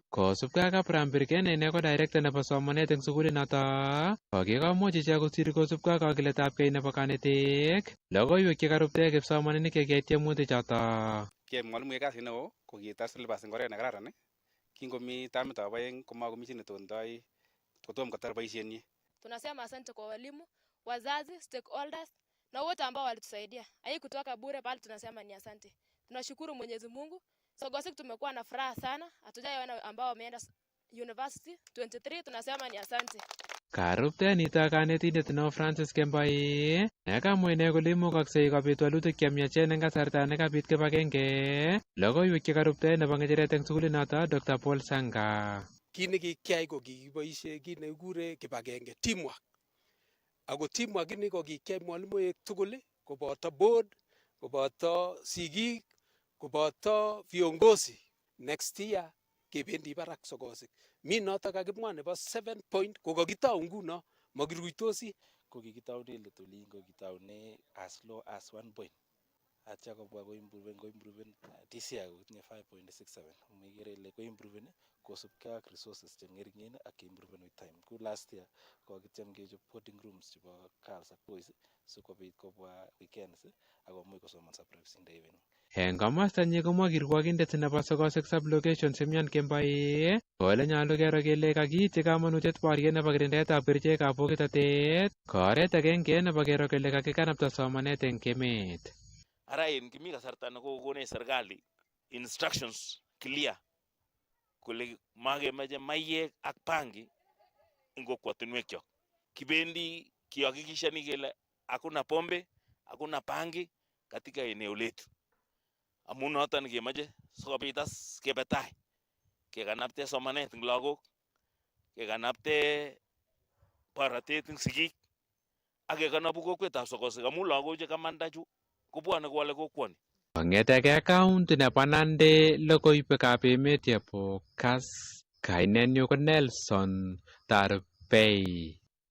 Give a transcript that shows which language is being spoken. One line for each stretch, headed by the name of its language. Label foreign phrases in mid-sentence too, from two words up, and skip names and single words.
Kalenjin: Kosubkei ak Abraham Birken ine ko director nebo somanet eng sukulinoto. Kokikomuch ichek kosir kosubkei ak kakiletabgei nebo kanetik. Logoiwek chekarubte kipsomaninik chekiyai tiemutik choto. Kiyai mwalimuek kasit neo kokitar syllabus eng oret nekararan. Kingomi tamitab aeng komakomi chi netondoi kotom kotar boisienyi.
Swahili: Tunasema asante kwa walimu, wazazi, stakeholders na wote ambao walitusaidia. Haikutoka bure bali tunasema ni asante. Tunashukuru Mwenyezi Mungu. Sogosik tumekuwa na furaha sana. Hatujaona ambao wameenda university 23 tunasema ni asante.
Kalenjin: Karubte nito kanetindet neo Francis Kembai. Nekamwa ine kole imukaksei kobit walutik chemiachen eng kasarta nekabit kibagenge. Logoiwek chekarubte nebo ngecheret eng sukulinoto Dr. Paul Sanga. Kit nekikiyai ko kikiboisie kit nekikure kibagenge teamwork. Ako teamwork ini ko kikiyai mwalimuek tugul koboto board, koboto sigik, koboto viongozi.
English: Next year
Kalenjin: kebendi barak sokosik. Mi noto kakimwa nebo 7 point ko kakitau nguno makiruitosi ko kikitaune letolin ko kitaune
English: as low as 1 point.
Kalenjin: Atya kobwa ko improven
English: this year
Kalenjin: kotinye 5.67. Umekere ile ko improven kosubkei ak resources chengeringen ak improven
English: with time.
Kalenjin: Ku
English: last year
Kalenjin: ko kityem kechop
English: boarding rooms
Kalenjin: chebo girls ak boys sikobit kobwa weekends akomuch kosomanso
English: private in the evening.
Kalenjin: Eng komostanyi komwa kirwogindet nebo sokosek sublocation Simion Kembai kole nyolu kero kele kakiityi kamanutiet boriet nebo kirindaetab kerichekab bokitotet ko oret agenge nebo kero kele kakikanapta somanet eng emet. Ara en kimi kasarta nekokonech serikali
English: instructions clear
Kalenjin: kole makemeche maiyek ak bangi eng kokwotinwekyok.
Swahili: Kibendi kihakikishani kele hakuna pombe, hakuna bangi katika eneo letu.
Kalenjin: Amun noton kemeche sikobit as kebe tai kekanapte somanet eng lagok, kekanapte borotet eng sigik ak kekanapu kokwetab sokosek amun lagok chekamanda chu kobwane kowale kokwoni. Kong'eteke county nebo Nandi logoiwekab emet chebo Kass, kainenyu ko Nelson Tarbei.